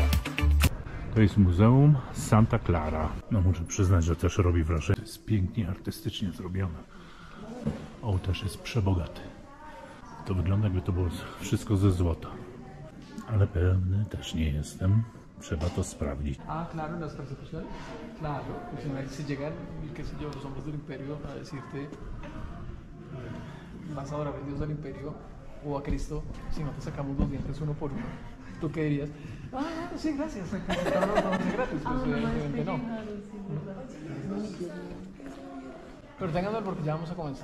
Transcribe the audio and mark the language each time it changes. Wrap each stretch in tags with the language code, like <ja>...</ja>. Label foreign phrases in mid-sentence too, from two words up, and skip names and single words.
<pl>To jest Muzeum Santa Clara. No muszę przyznać, że też robi wrażenie. To jest pięknie artystycznie zrobione. Ołtarz jest przebogaty. To wygląda, jakby to było wszystko ze złota. Ale pewny też nie jestem. Trzeba to sprawdzić.</pl> <es>Claro, en las persecuciones. Claro, pues en ahí se llegan, qué sé yo, los hombres del imperio a decirte, vas a adorar a Dios del imperio o a Cristo si no te sacamos los dientes uno por uno. ¿Tú qué dirías? Sí, gracias. No, es gratis, pues evidentemente no. Pero ténganlo porque ya vamos a comenzar.</es>